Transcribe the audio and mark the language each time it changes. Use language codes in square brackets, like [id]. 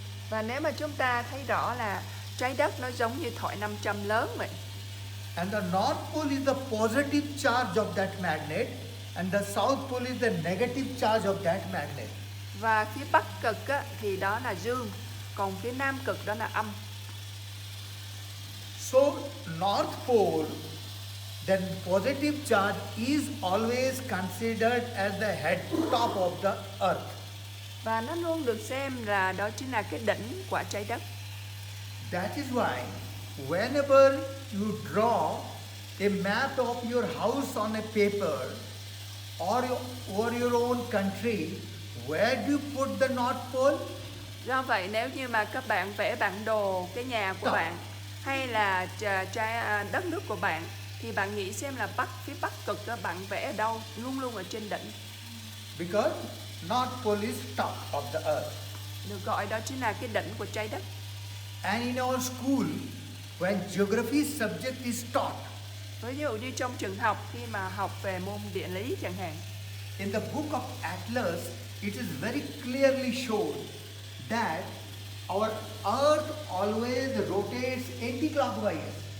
[vi] Và nếu mà chúng ta thấy rõ là trái đất nó giống như thỏi 500 lớn vậy. [en] And the North Pole is the positive charge of that magnet, and the South Pole is the negative charge of that magnet. [vi] Và phía bắc cực thì đó là dương, còn phía nam cực đó là âm. [en] So North Pole, then positive charge is always considered as the head top of the Earth. [vi] Và nó luôn được xem là đó chính là cái đỉnh của trái đất. [en] That is why whenever you draw a map of your house on a paper or your own country, where do you put the North Pole? [vi] Do vậy nếu như mà các bạn vẽ bản đồ cái nhà của bạn hay là đất nước của bạn thì bạn nghĩ xem là phía bắc cực đó bạn vẽ ở đâu? Luôn luôn ở trên đỉnh. [en] Because North Pole is top of the Earth. [vi] Được gọi đó chính là cái đỉnh của trái đất. [en] And in our school, when geography subject is taught, [vi] Ví dụ như trong trường học khi mà học về môn địa lý chẳng hạn, [en] in the book of Atlas, it is very clearly shown that our Earth always rotates anti-clockwise.